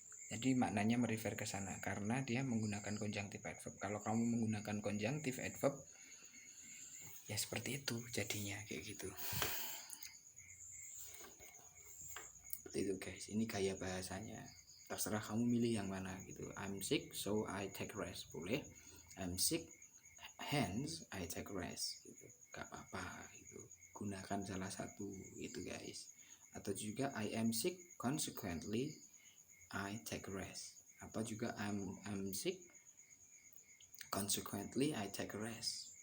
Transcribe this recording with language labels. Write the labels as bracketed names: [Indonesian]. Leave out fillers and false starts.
[Indonesian] Jadi maknanya merefer ke sana karena dia menggunakan conjunctive adverb. Kalau kamu menggunakan conjunctive adverb, ya seperti itu jadinya kayak gitu. Seperti itu guys. Ini gaya bahasanya. Terserah kamu milih yang mana gitu. [English] I'm sick, so I take rest. Boleh. I'm sick, hence I take rest. [Indonesian] Gitu. Gak apa-apa gitu. Gunakan salah satu itu guys. Atau juga [English] I am sick, consequently I take rest. [Indonesian] Atau juga [English] I'm sick, consequently I take rest.